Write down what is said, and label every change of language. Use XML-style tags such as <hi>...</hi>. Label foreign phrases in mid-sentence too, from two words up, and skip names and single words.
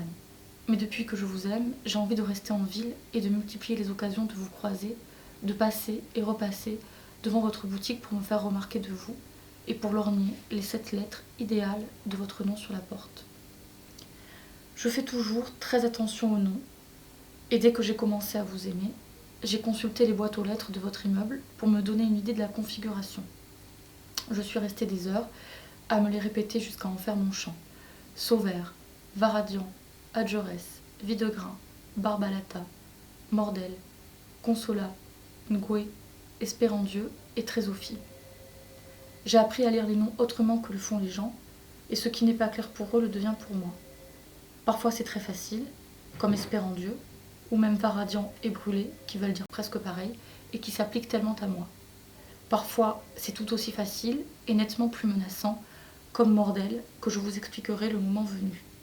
<fr>Mais depuis que je vous aime, j'ai envie de rester en ville et de multiplier les occasions de vous croiser, de passer et repasser devant votre boutique pour me faire remarquer de vous et pour lorgner les 7 lettres idéales de votre nom sur la porte. Je fais toujours très attention au nom, et dès que j'ai commencé à vous aimer, j'ai consulté les boîtes aux lettres de votre immeuble pour me donner une idée de la configuration. Je suis restée des heures à me les répéter jusqu'à en faire mon chant. Sauvère, Varadian, Adjorès, Videgrain, Barbalata, Mordel, Consola, Ngoué, Espérandieu et Trésophie. J'ai appris à lire les noms autrement que le font les gens, et ce qui n'est pas clair pour eux le devient pour moi. Parfois c'est très facile, comme Espérandieu, ou même Varadian et Brûlé, qui veulent dire presque pareil, et qui s'appliquent tellement à moi. Parfois c'est tout aussi facile et nettement plus menaçant, comme Mordel, que je vous expliquerai le moment venu.</fr>